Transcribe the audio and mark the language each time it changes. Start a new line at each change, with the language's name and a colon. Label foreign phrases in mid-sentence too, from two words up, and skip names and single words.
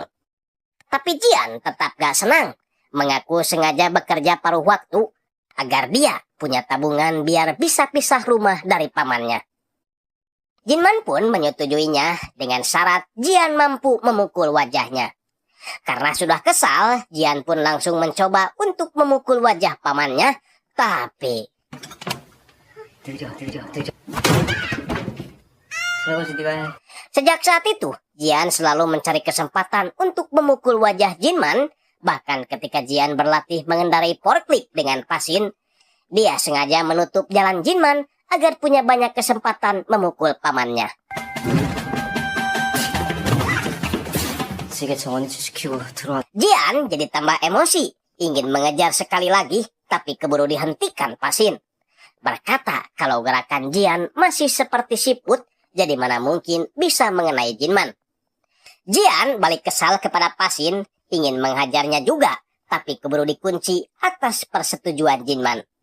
Indonesian: Tapi Jian tetap gak senang, mengaku sengaja bekerja paruh waktu agar dia punya tabungan biar bisa pisah rumah dari pamannya. Jinman pun menyetujuinya dengan syarat Jian mampu memukul wajahnya. Karena sudah kesal, Jian pun langsung mencoba untuk memukul wajah pamannya, tapi...
Korean: 들려. 설거지 네가 해.
Indonesian: Sejak saat itu, Jian selalu mencari kesempatan untuk memukul wajah Jinman. Bahkan ketika Jian berlatih mengendarai forklift dengan Pasin, dia sengaja menutup jalan Jinman agar punya banyak kesempatan memukul pamannya.
Korean: 지게 정원이 지키고 들어와.
Indonesian: Jian jadi tambah emosi, ingin mengejar sekali lagi, tapi keburu dihentikan Pasin. Berkata kalau gerakan Jian masih seperti siput, jadi mana mungkin bisa mengenai Jinman. Jian balik kesal kepada Pasin, ingin menghajarnya juga, tapi keburu dikunci atas persetujuan Jinman.